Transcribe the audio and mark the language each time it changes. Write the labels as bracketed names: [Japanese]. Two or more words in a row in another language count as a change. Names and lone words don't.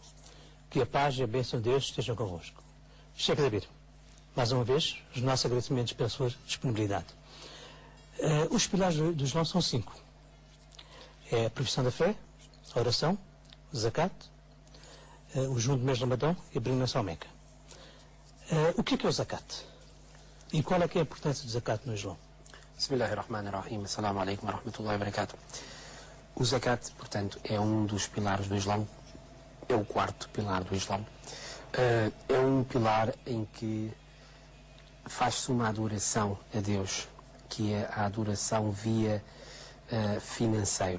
[Portuguese] Que a paz e a bênção de Deus estejam convosco. Sheikh David, mais uma vez, os nossos agradecimentos pela sua disponibilidade. Os pilares do Islão são 5. É a profissão da fé, a oração, o zakat, o jejum do mês de Ramadão e a peregrinação à Meca. O que é o zakat? E qual é que é a importância do zakat no Islão? [Arabic] بسم الله الرحمن الرحيم. السلام عليكم ورحمة الله وبركاته. [Portuguese] O zakat, portanto, é um dos pilares do Islão, é o 4º pilar do Islão. É um pilar em que faz-se uma adoração a Deus, que é a adoração via financeiro.